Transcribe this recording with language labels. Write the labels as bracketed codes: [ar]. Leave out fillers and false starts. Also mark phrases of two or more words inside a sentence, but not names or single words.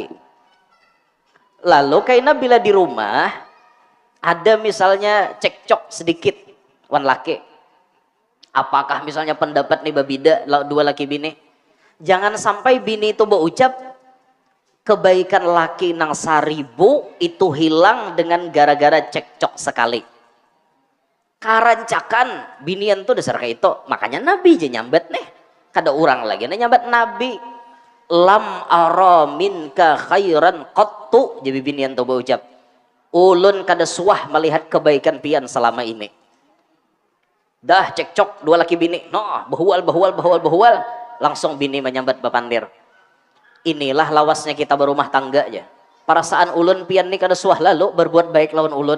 [bjn] Lalu kaina bila di rumah ada misalnya cekcok sedikit wan laki, apakah misalnya pendapat nih babida dua laki bini, jangan sampai bini itu berucap kebaikan laki nang 1000 itu hilang dengan gara-gara cekcok sekali. Karancakan binian tuh dasar kayak itu, makanya Nabi aja nyambat nih, kada orang lagi nih nyambat Nabi. [ar] لم أر منك خيرا قط, [bjn] jadi binian tuh berucap ulun kada suah melihat kebaikan pian selama ini. Dah cekcok dua laki bini, noh bahual, langsung bini menyambat bapandir. Inilah lawasnya kita berumah tangga aja. Perasaan ulun pian nih kada suah lalu berbuat baik lawan ulun.